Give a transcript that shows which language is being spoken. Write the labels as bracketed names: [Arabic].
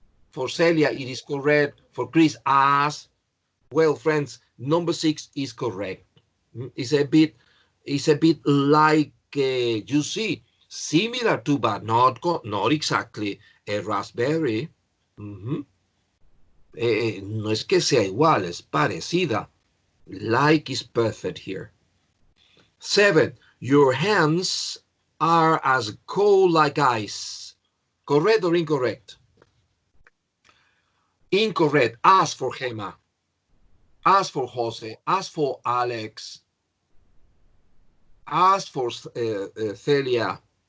[English] For Celia, it is correct. For Chris, as. Well, friends, number 6 is correct. It's a bit like, you see, similar to, but not exactly a raspberry. [Spanish] No es que sea igual, es parecida. [English] Like is perfect here. 7, your hands are as cold like ice. Correct or incorrect? Incorrect. As for Gemma. As for Jose. As for Alex. As for Celia.